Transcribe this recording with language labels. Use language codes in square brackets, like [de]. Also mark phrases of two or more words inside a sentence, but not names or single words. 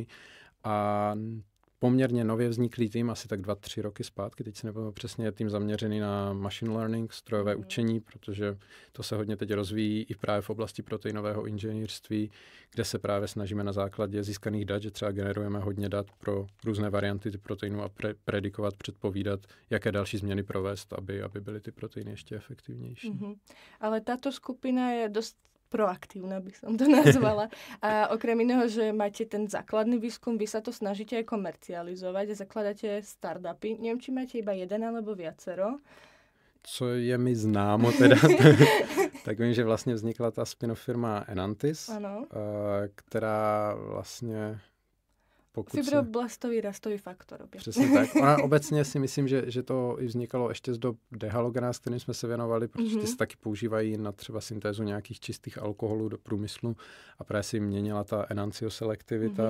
[cs] A poměrně nově vzniklý tým, asi tak 2-3 roky zpátky, teď si nepamatuji přesně, je tým zaměřený na [en] machine learning, [cs] strojové učení, protože to se hodně teď rozvíjí i právě v oblasti proteinového inženýrství, kde se právě snažíme na základě získaných dat, že třeba generujeme hodně dat pro různé varianty ty proteinů a predikovat, předpovídat, jaké další změny provést, aby byly ty proteiny ještě efektivnější. [sk] Ale táto skupina je dost proaktívna, by som to nazvala. A okrem iného, že máte ten základný výskum, vy sa to snažíte aj komercializovať a zakladáte startupy. Neviem, či máte iba jeden alebo viacero. [cs] Co je mi známo teda, tak vím, že vlastně vznikla ta spin-off firma Enantis, která vlastně [sk] Fibroblastový rastový faktor. [cs] Přesně tak. Ona obecně si myslím, že to i vznikalo ještě z dob dehalogena, s kterým jsme se věnovali, protože ty se taky používají na třeba syntézu nějakých čistých alkoholů do průmyslu a právě si měnila ta enancioselektivita.